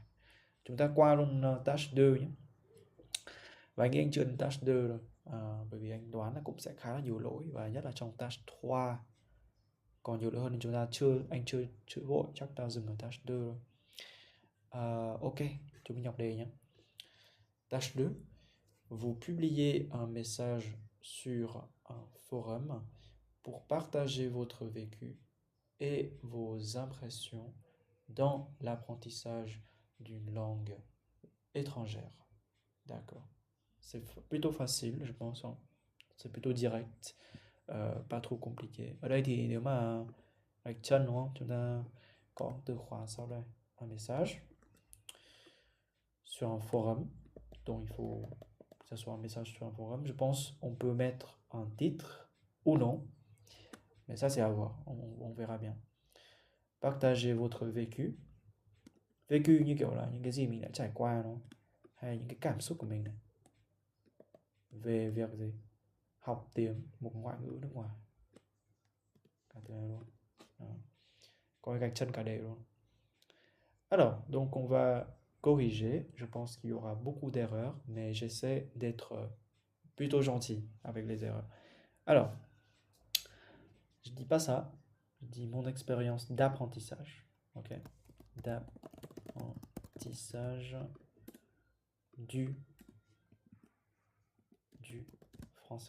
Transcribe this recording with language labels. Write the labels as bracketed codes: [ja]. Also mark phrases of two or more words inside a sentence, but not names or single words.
[vi] Chúng ta qua luôn task 2 nhé. Và anh nghĩ anh chưa đến task 2 rồi, bởi vì anh đoán là cũng sẽ khá là nhiều lỗi, và nhất là trong task 3 còn nhiều lỗi hơn, nên anh chưa vội, chắc ta dừng ở task 2 rồi. Ok, chúng mình đọc đề nhé. [fr] Tâche 2. Vous publiez un message sur un forum pour partager votre vécu et vos impressions dans l'apprentissage d'une langue étrangère. D'accord. C'est plutôt facile, je pense. C'est plutôt direct, pas trop compliqué. [vi] Ở đây thì nếu mà gạch chân đúng không? Chúng ta có từ khóa sau đây. [fr] Un message sur un forum. Donc il faut que ce soit un message sur un forum. Je pense qu'on peut mettre un titre ou non. Mais ça, c'est à voir. On verra bien. Partagez votre vécu. [vi] Vécu như kiểu là những cái gì mình đã trải qua, nó hay những cái cảm xúc của mình này. Về việc gì? Học tiếng, một ngoại ngữ nước ngoài. Cả từ này luôn. Đó. Có cái gạch chân cả đề luôn. [fr] Alors, donc on va corriger. Je pense qu'il y aura beaucoup d'erreurs, mais j'essaie d'être plutôt gentil avec les erreurs. Alors, je dis pas ça. Je dis mon expérience d'apprentissage. Ok, d'apprentissage du français.